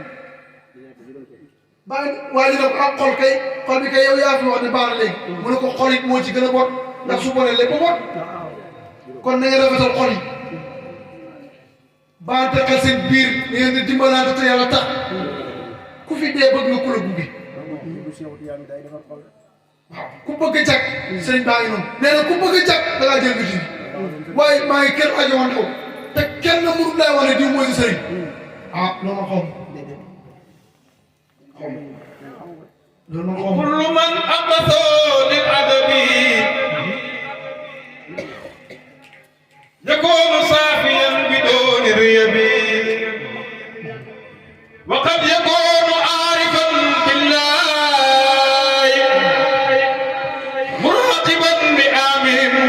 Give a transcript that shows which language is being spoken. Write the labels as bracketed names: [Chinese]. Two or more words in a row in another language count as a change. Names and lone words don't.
[Wolof] bàyyi waaye nag ak xol bi kay yow yaa fi wax ne baax na léegi mu ne ko xol it moo ci gën a bon ndax su bonee lépp bon kon na ngeen rafetal xol yi baante xel seen biir da ngeen di dimbalante te yàlla tax ku fi dee bëgg nga ku la gunge waaw ku bëgg a jag sëriñ baa ngi noonu nee na ku bëgg a jag da ngaa jël biti waaye maa ngi kenn ajo woon taw te kenn mënut lay wax ne diw mooy sëriñ ah loolu ma xaw [Arabic] كل من أقصى للأدب يكون صافيا بدون ريب وقد يكون عارفا بالله مراقبا بآمر